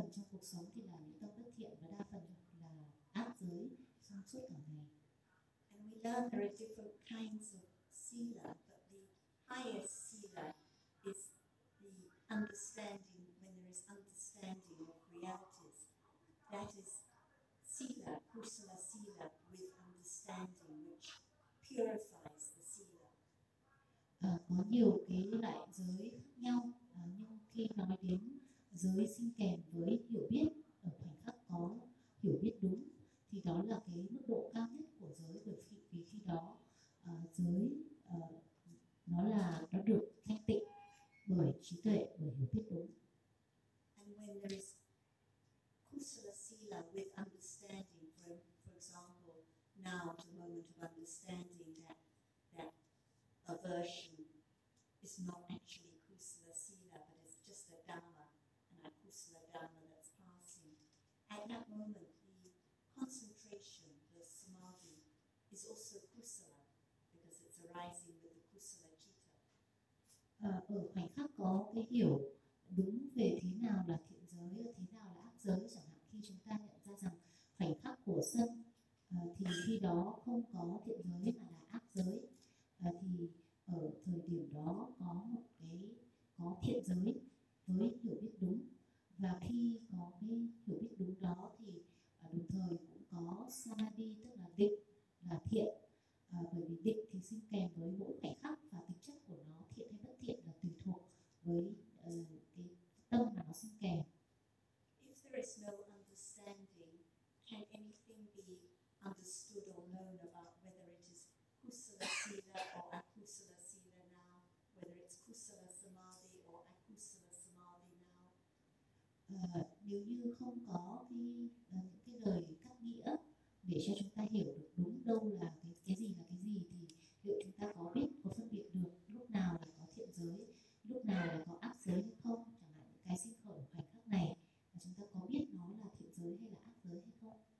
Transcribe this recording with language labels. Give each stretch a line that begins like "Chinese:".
Vietnamese: cuộc sống thì là những tâm bất thiện và đa phần là ác giới trong suốt cả ngày.
English: And we learn there are different kinds of sila, but the highest sila is the understanding when there is understanding of realities. That is sila, kusala sila, with understanding which purifies the sila.
Vietnamese: Có nhiều cái loại giới khác nhau, nhưng khi nói đến giới sinh kèm với hiểu biết ở khoảnh khắc có hiểu biết đúng thì đó là cái mức độ cao nhất của giới, bởi vì khi đó giới nó là nó được thanh tịnh bởi trí tuệ, bởi hiểu biết đúng.
English: And when there is kusala sila with understanding, for example now at the moment of understanding that aversion is not actually kusala sila but it's just a dhamma. Kusala dhamma that's passing. At that moment, the concentration, the samadhi, is also kusala because it's arising with the kusala citta.
Vietnamese: Ở khoảnh khắc có cái hiểu đúng về thế nào là thiện giới, thế nào là ác giới. Chẳng hạn khi chúng ta nhận ra rằng khoảnh khắc của sân, thì khi đó không có thiện giới mà là ác giới, thì ở thời điểm đó có một cái có thiện giới với hiểu biết đúng. Và khi có cái hiểu biết đúng đó thì đồng thời cũng có samadhi, tức là định, là thiện. Bởi vì định thì sinh kèm với mỗi khoảnh khắc và tính chất của nó thiện hay bất thiện là tùy thuộc với cái tâm mà nó sinh kèm.
English: If there is no understanding, can anything be understood or known about whether it is kusala sila or akusala sila now, whether it's kusala samadhi or akusala samadhi now?
Vietnamese: Nếu như không có cái lời cắt nghĩa để cho chúng ta hiểu được đúng đâu là cái gì là cái gì, thì liệu chúng ta có biết, có phân biệt được lúc nào là có thiện giới, lúc nào là có ác giới hay không? Chẳng hạn cái sinh khởi khoảnh khắc này, chúng ta có biết nó là thiện giới hay là ác giới hay không?